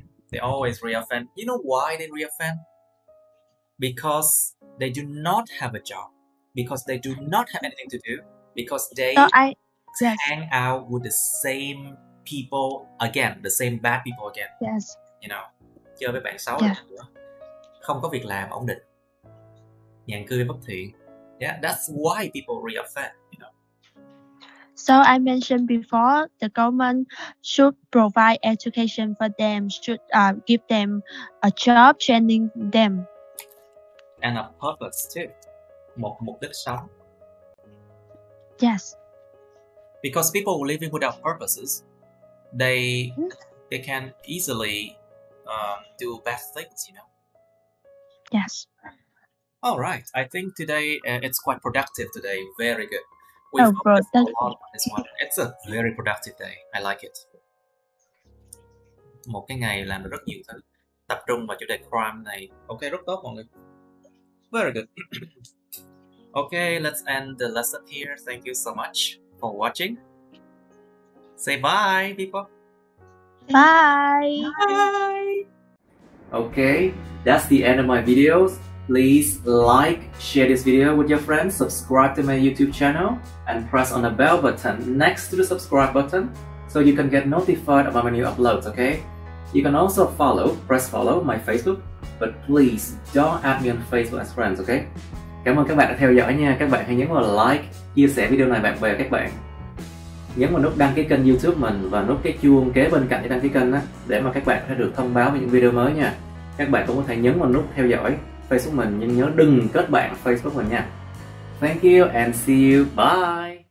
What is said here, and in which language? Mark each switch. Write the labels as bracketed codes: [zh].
[en] They always re-offend. You know why they re-offend? Because they do not have a job. Because they do not have anything to do. Because they hang out with the same people again. The same bad people again. Yes. [vi] You know, chơi với bạn xấu nữa. Không có việc làm ổn định. Nhàn cư bất thiện. [en] Yeah, that's why people re-offend, you know. So I mentioned before, the government should provide education for them, should give them a job, training them. And a purpose too. [vi] Một mục đích sống. [en] Yes. Because people living without purposes, they can easily do bad things, you know. Yes. All right. I think today it's quite productive today. Very good. We Oh, bro, focused a that's lot on this one. It's a very productive day. I like it. [vi] Một cái ngày làm được rất nhiều thứ. Tập trung vào chủ đề crime này. Ok, rất tốt mọi người. [en] Very good. Okay, let's end the lesson here. Thank you so much for watching. Say bye, people. Bye. Bye. Okay, that's the end of my videos. Please like, share this video with your friends, subscribe to my YouTube channel, and press on the bell button next to the subscribe button so you can get notified about my new uploads, okay? You can also press follow my Facebook, but please don't add me on Facebook as friends, okay? [vi] Cảm ơn các bạn đã theo dõi nha. Các bạn hãy nhấn vào like, chia sẻ video này bạn bè các bạn. Nhấn vào nút đăng ký kênh YouTube mình và nút cái chuông kế bên cạnh để đăng ký kênh á, để mà các bạn sẽ được thông báo về những video mới nha. Các bạn cũng có thể nhấn vào nút theo dõi Facebook mình, nhưng nhớ đừng kết bạn Facebook mình nha. [en] Thank you and see you. Bye.